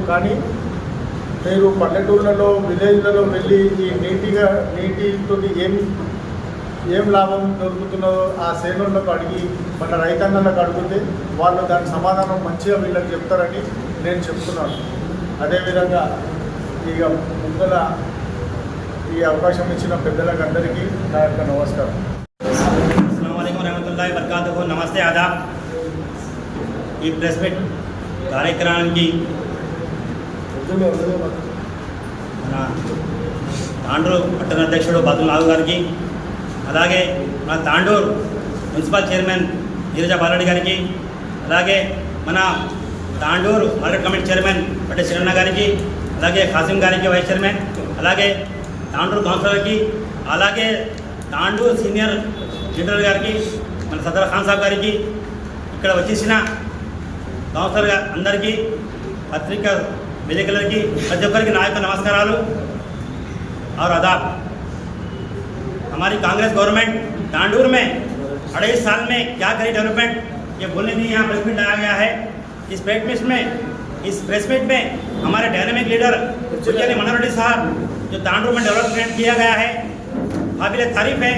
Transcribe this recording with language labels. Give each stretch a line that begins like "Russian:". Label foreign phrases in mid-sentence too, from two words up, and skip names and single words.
Telugu: కానీ మీరు పల్లెటూళ్ళలో విలేజ్లలో వెళ్ళి ఈ నీటితో ఏం లాభం దొరుకుతున్నదో ఆ సేనులకు అడిగి మన రైతన్నలకు అడిగితే వాళ్ళు దాని సమాధానం మంచిగా వీళ్ళకి చెప్తారని నేను చెప్తున్నాను. అదేవిధంగా ఇక ముందర ఈ అవకాశం ఇచ్చిన పెద్దలకు అందరికీ నా యొక్క నమస్కారం.
Arabic: السلام عليكم ورحمة الله وبركاته.
Hindi: नमस्ते, आदाब.
Telugu: ఈ
English: press meet
Telugu: కార్యక్రమానికి మన తాండూరు పట్టణ అధ్యక్షుడు బతుల్ నాగు గారికి, అలాగే మన తాండూరు
English: municipal chairman
Telugu: నీరజ బాలరెడ్డి గారికి, అలాగే మన తాండూరు
English: market committee chairman
Telugu: పట్టి శ్రీరన్న గారికి, అలాగే ఖాసిం గారికి
English: vice chairman,
Telugu: అలాగే తాండూరు కౌన్సిలర్కి, అలాగే తాండూరు
English: senior leader
Telugu: గారికి, మన సదర్ ఖాన్ సాబ్ గారికి, ఇక్కడ వచ్చేసిన కౌన్సిలర్ అందరికీ, పత్రికా విలేకరులకి, ప్రతి ఒక్కరికి నా యొక్క నమస్కారాలు
Hindi: और आदाब. हमारी
English: Congress government
Hindi: तांडूर में 2.5 साल में क्या करी डेवलपमेंट, ये बोलने के लिए यहाँ
English: press meet
Hindi: लगाया गया है. इस
English: press meet
Hindi: में हमारे
English: dynamic leader
Hindi: भुजनी मनोहर रेड्डी साहब जो तांडूर में डेवलपमेंट किया गया है काबिल तारीफ है।